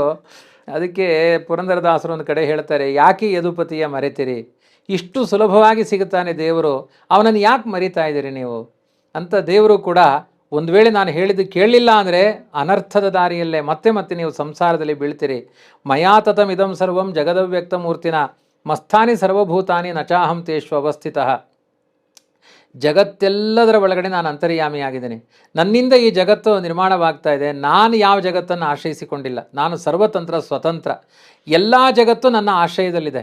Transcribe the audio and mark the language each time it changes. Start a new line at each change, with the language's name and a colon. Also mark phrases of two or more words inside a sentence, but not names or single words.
Kannada: ಅದಕ್ಕೆ ಪುರಂದರದಾಸರು ಒಂದು ಕಡೆ ಹೇಳ್ತಾರೆ, ಯಾಕೆ ಯದುಪತಿಯ ಮರೆತಿರಿ, ಇಷ್ಟು ಸುಲಭವಾಗಿ ಸಿಗುತ್ತಾನೆ ದೇವರು, ಅವನನ್ನು ಯಾಕೆ ಮರಿತಾ ಇದ್ದೀರಿ ನೀವು ಅಂತ. ದೇವರು ಕೂಡ ಒಂದು ವೇಳೆ ನಾನು ಹೇಳಿದ್ದು ಕೇಳಲಿಲ್ಲ ಅಂದರೆ ಅನರ್ಥದ ದಾರಿಯಲ್ಲೇ ಮತ್ತೆ ಮತ್ತೆ ನೀವು ಸಂಸಾರದಲ್ಲಿ ಬೀಳ್ತೀರಿ.
Sanskrit: ಮಯಾ ತತಂ ಇದಂ ಸರ್ವಂ ಜಗದವ್ಯಕ್ತ ಮೂರ್ತಿನ ಮಸ್ಥಾನಿ ಸರ್ವಭೂತಾನಿ ನಚಾಹಂ ತೇಷು ಅವಸ್ಥಿತಃ.
Kannada: ಜಗತ್ತೆಲ್ಲದರ ಒಳಗಡೆ ನಾನು ಅಂತರ್ಯಾಮಿಯಾಗಿದ್ದೀನಿ, ನನ್ನಿಂದ ಈ ಜಗತ್ತು ನಿರ್ಮಾಣವಾಗ್ತಾ ಇದೆ. ನಾನು ಯಾವ ಜಗತ್ತನ್ನು ಆಶ್ರಯಿಸಿಕೊಂಡಿಲ್ಲ, ನಾನು ಸರ್ವತಂತ್ರ ಸ್ವತಂತ್ರ, ಎಲ್ಲ ಜಗತ್ತು ನನ್ನ ಆಶ್ರಯದಲ್ಲಿದೆ.